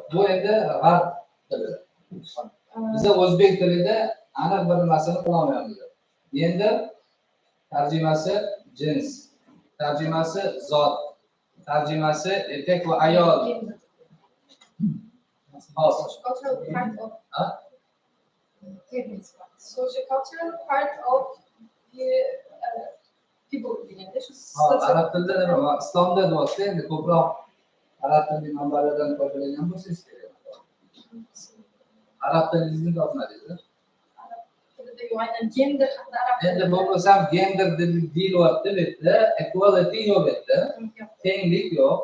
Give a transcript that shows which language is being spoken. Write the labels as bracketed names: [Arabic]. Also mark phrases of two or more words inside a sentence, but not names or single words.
[Uzbek] Bu endi g'arb tilida. Bizda o'zbek tilida aniq bir narsani qilolmayapmiz. Gender tarjimasi jins, tarjimasi zot, tarjimasi erkak va ayol. [English] Sociocultural part of sociocultural part of the people deganda shu [Uzbek] Arab tilida nima? Islomda deyapsiz, endi ko'proq arab tili manbalaridan foydalangan bo'lsangiz kerak. Arab tilingizni topmadingiz. gender haqida arab Endi bo'lmasam gender deyilyapti bu yerda, equality yo'q bu yerda, tenglik yo'q.